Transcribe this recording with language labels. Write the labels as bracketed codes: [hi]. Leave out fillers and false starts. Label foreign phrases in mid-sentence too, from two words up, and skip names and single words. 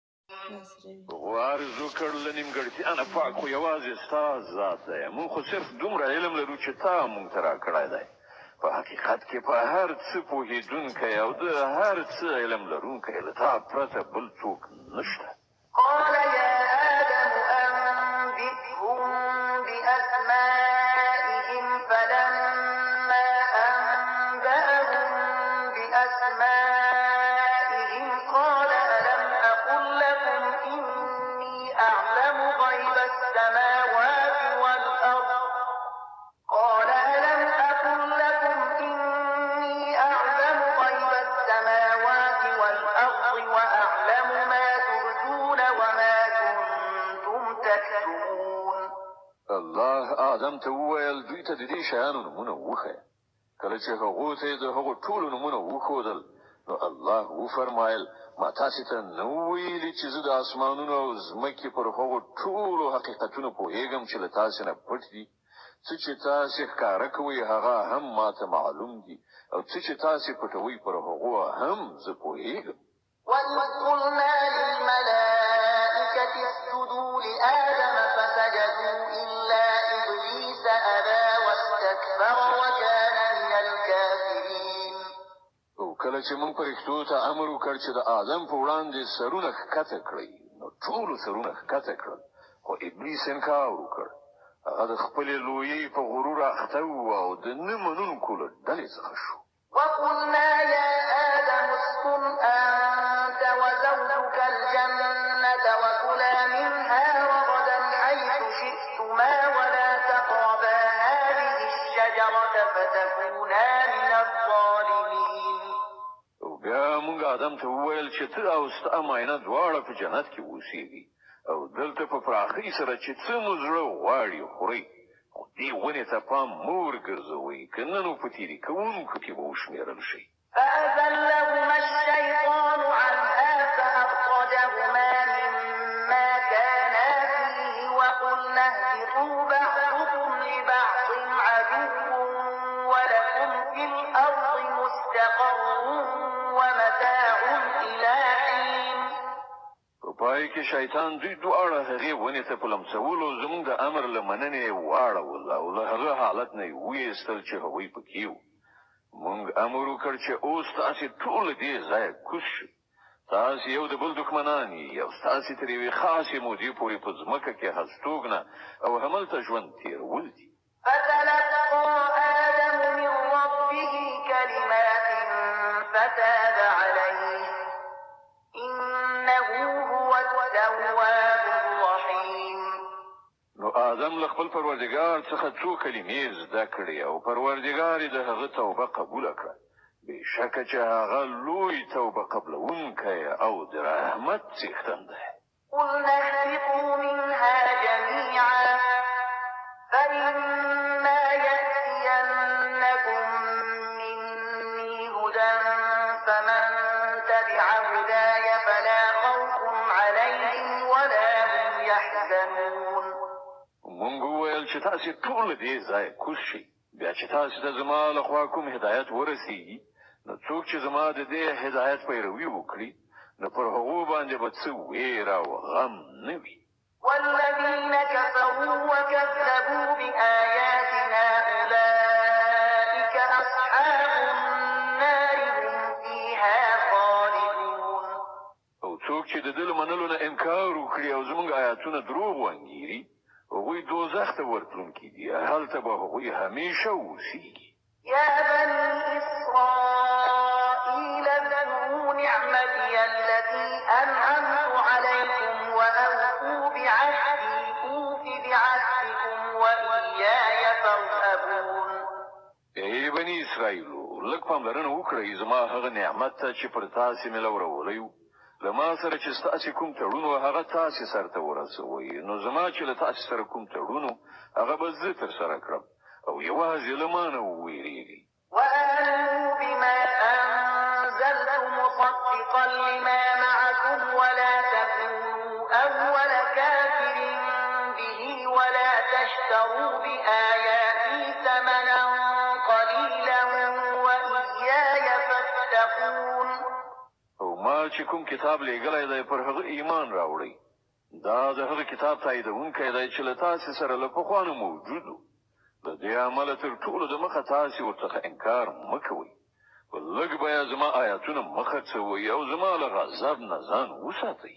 [ps] وارزو کړ له نیمګړتیا نه پاک خو یوازې ستا ذات دی موږ خو صرف دومره علم لرو چې تا موږ ته راکړی دی په حقیقت کې په هر څه پوهېدونکی او د هر څه علم لرونکی له تا پرته بل څوک نشته [ar] قال يا آدم أنبئهم بأسمائهم فلما أنبأهم بأسمائهم قال ألم أقل لكم إني أعلم غيب السماوات والأرض قال ألم أقل لكم إني أعلم غيب السماوات والأرض وأعلم ما تبدون وما كنتم تكتمون [ps] الله آدم ته وویل دوی ته د دې شیانو نومونه وښیه کله چې هغو ته یې د هغو ټولو نومونه وښودل نو الله وفرمایل ما تاسې ته نه ویلي چې زه د اسمانونو او ځمکې پر هغو ټولو حقیقتونو پوهېږم چې له تاسې نه پټ دي څه چې تاسې ښکاره کوئ هغه هم ماته معلوم دي او څه چې تاسې پټوئ پر هغو هم زه پوهېږم [ar] وَإِذْ قُلْنَا لِلْمَلَائِكَةِ اسْجُدُوا لِآدَمَ فَسَجَدُوا إِلَّا إِبْلِيسَ أَبَىٰ وَاسْتَكْبَرَ وَكَانَ مِنَ الْكَافِرِينَ [ps] او کله چې موږ فرښتو ته امر وکړ چې د آدم په وړاندې سرونه ښکته کړئ نو ټولو سرونه ښکته کړل خو ابلیس انکار وکړ هغه د خپلې لویۍ په غرور اخته و او د نه منونکو له ډلې څخه شو [ar] وَقُلْنَا يَا آدَمُ اسْكُنْ أَنتَ وَزَوْجُكَ الْجَنَّةَ وَكُلَا مِنْهَا رَغَدًا حَيْثُ شِئْتُمَا وَلَا تَقْرَبَا هَٰذِهِ الشَّجَرَةَ فَتَكُونَا مِنَ الظَّالِمِينَ [ps] او بیا موږ آدم ته وویل چې ته او ستا ماینه دواړه په جنت کې اوسېږي او دلته په پراخۍ سره چې څه مو زړه غواړي خورئ خو دې ونې ته پام مه ورګرځوئ که نه نو په تېري کوونکو کې به وشمېرل شئ [ar] فأزلهما الشيطان عنها فأخرجهما مما كانا فيه وقلنا اهبطوا بعضكم لبعض عدو ولكم في الأرض مستقر ومتاع إلى حين [ps] په پای کې شیطان دوی دواړه هغې ونې ته په لمسولو زموږ د امر له مننې یې واړول او له هغه حالت نه یې ویستل چې هغوی پکې وو موږ امر وکړ چې اوس تاسې ټول دې ځایه کوز شئ تاسې یو د بل دښمنان یې او ستاسې تر یوې خاصې مودې پورې په ځمکه کې هستوګنه او هملته ژوند تېرول دي [ar] فتلقى آدم من ربه كلمات فتاب عليه إنه هو التواب الرحيم [ps] نو آدم له خپل پروردګار څخه څو کلمې زده کړې او پروردګار یې د هغه توبه قبوله کړه بېشکه چې هغه لوی توبه قبلونکی او د رحمت څښتن دی [ar] قلنا اهبطوا منها جميعا فإما يأتينكم مني هدى فمن تبع هداي فلا خوف عليهم ولا هم يحزنون [ps] مونږ وویل چې تاسې ټول دې ځایه کوز شئ بیا چې تاسې ته زما له خوا کوم هدایت ورسېږي نو څوک چې زما د دې هدایت پیروي وکړي نو پر هغو باندې به څه ویره او غم نه وي [ar] والذين كفروا وكذبوا بآياتنا أولئك أصحاب النار هم فيها خالدون [ps] او څوک چې د ده له منلو نه انکار وکړي او زموږ آیاتونه دروغ وانګیري هغوی دوزخ ته ورتلونکي دي هلته به هغوی همیشه اوسېږي [ar] يا بني إسرائيل اذكروا نعمتي التي أنعمت عليكم وأوفوا بعهدي أوف بعهدكم وإياي فارهبون [ps] ای بني اسرائیلو لږ پاملرنه وکړئ زما هغه نعمت ته چې پر تاسې مې لورولی و له ما سره چې ستاسې کوم تړون و هغه تاسې سرته ورسوئ نو زما چې له تاسې سره کوم تړون و هغه به زه ترسره کړم او یوازې له ما نه وویرېږئ [ar] وآمنوا بما أنزلت مصدقا لما معكم ولا تكونوا أول كافر به ولا تشتروا بآياتي ثمنا قليلا وإياي فاتقون [ps] او ما چې کوم کتاب لېږلی دی پر هغه ایمان راوړئ. دا د هغه کتاب تاییدونکی دی چې له تاسې سره له پخوا نه موجود و. د دې عمله تر ټولو د مخه تاسې ورڅخه انکار مه کوئ. په لږ بیه زما آیاتونه مه خرڅوئ او زما له غضب نه ځان وساتئ.